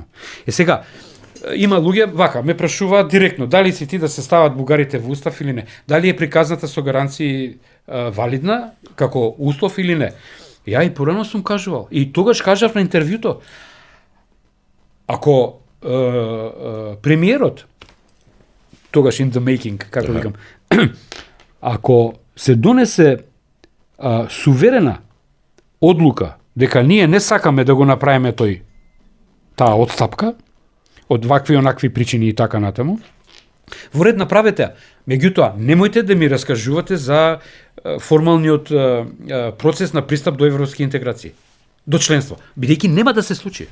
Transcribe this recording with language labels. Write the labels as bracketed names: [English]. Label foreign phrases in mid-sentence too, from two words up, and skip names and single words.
[Macedonian] Сега, има луѓе, вака, ме прашуваат директно, дали си ти да се стават бугарите во устав или не? Дали е приказната со гаранции валидна, како услов или не? Ја и порано сум кажувал. И тогаш кажав на интервјуто, ако премиерот, тогаш [English] in the making, [Macedonian] како викам, ако се донесе суверена одлука дека ние не сакаме да го направиме таа отстапка, од вакви онакви причини и така натаму, во ред направете. Меѓутоа, немојте да ми раскажувате за формалниот процес на пристап до европски интеграции, до членство, бидејќи нема да се случи.